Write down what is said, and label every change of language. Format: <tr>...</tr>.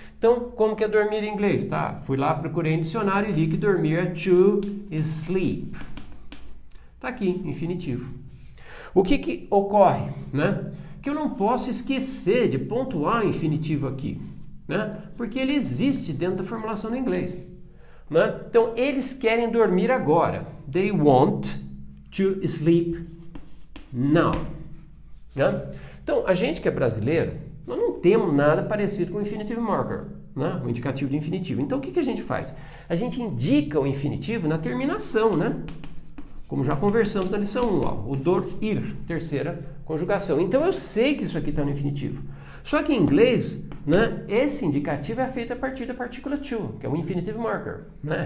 <pt>Então, como que é dormir em inglês? Tá? Fui lá, procurei no dicionário e vi que dormir é</pt> <en>to sleep.</en> <pt>Está aqui, infinitivo. O que ocorre, né? Que eu não posso esquecer de pontuar o infinitivo aqui, né? Porque ele existe dentro da formulação do inglês, né? Então, eles querem dormir agora.</pt> <en>They want to sleep now, né?</en> <pt>Então, a gente que é brasileiro, nós não temos nada parecido com o infinitive marker, né? O indicativo de infinitivo. Então, o que a gente faz? A gente indica o infinitivo na terminação, né? Como já conversamos na lição 1, ó, o dormir, terceira conjugação. Então, eu sei que isso aqui está no infinitivo. Só que em inglês, né, esse indicativo é feito a partir da partícula to, que é o infinitive marker, né?</pt>